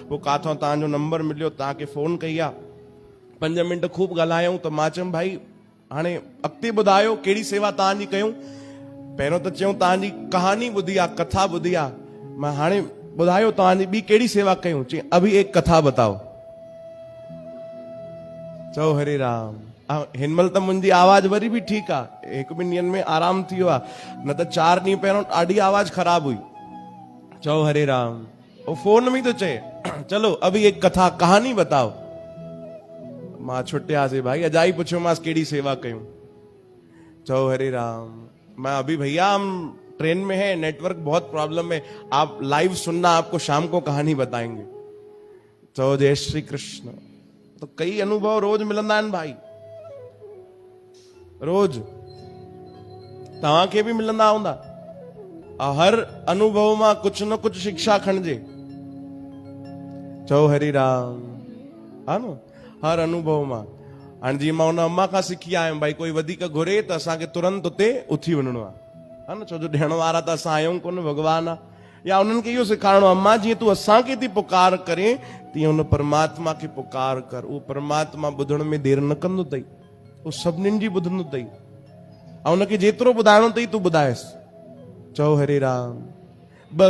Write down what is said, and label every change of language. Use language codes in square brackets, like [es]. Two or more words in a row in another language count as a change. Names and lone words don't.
[sd] पोइ काथां तव्हांजो नंबर मिलियो, तव्हांखे फोन कई आहे। 5 मिंट खूब ॻाल्हायूं। त मां चयुमि भाई हाणे अॻिते ॿुधायो कहिड़ी सेवा तव्हांजी कयूं। पहिरियों त चयूं तव्हांजी कहानी ॿुधी आहे, कथा ॿुधी आहे, मां हाणे ॿुधायो तव्हांजी ॿी कहिड़ी सेवा कयूं। [hi] चई अभी एक कथा बताओ। [sd] चओ हरे राम। हिन महिल त मुंहिंजी आवाज़ वरी बि ठीकु आहे, 1-2 ॾींहंनि में आराम थी वियो आहे, न त 4 ॾींहं पहिरियों ॾाढी आवाज़ ख़राब हुई। चओ हरे राम। [hi] वो फोन में तो चए चलो अभी एक कथा कहानी बताओ। [sd] मां छुटियासीं भाई, अजाई पुछियोमांसि कहिड़ी सेवा कयूं। चओ हरे राम। [hi] मैं अभी भैया हम ट्रेन में है, नेटवर्क बहुत प्रॉब्लम है, आप लाइव सुनना, आपको शाम को कहानी बताएंगे। [sd] चओ जय श्री कृष्ण। तो कई अनुभव रोज मिलंदा आहिनि भाई, रोज तव्हांखे बि मिलंदा हूंदा। हर अनुभव मां [hi] कुछ न कुछ [sd] शिक्षा खणिजे। चओ हरि राम। हा न, हर अनुभव मां। हाणे जीअं मां हुन अम्मा खां सिखी आयुमि, भाई कोई वधीक घुरे त असांखे तुरंत उते उथी वञिणो आहे, हा न, छो जो ॾियण वारा त असां आहियूं कोन, भगवान आहे। या उन्हनि खे इहो सेखारिणो, अम्मा जीअं तूं असांखे थी पुकार करे, तीअं हुन परमात्मा खे पुकार कर। उहो परमात्मा ॿुधण में देरि न कंदो अथई, उहो सभिनीनि जी ॿुधंदो अथई, ऐं हुनखे जेतिरो ॿुधाइणो अथई तूं ॿुधाएसि। चओ हरे राम।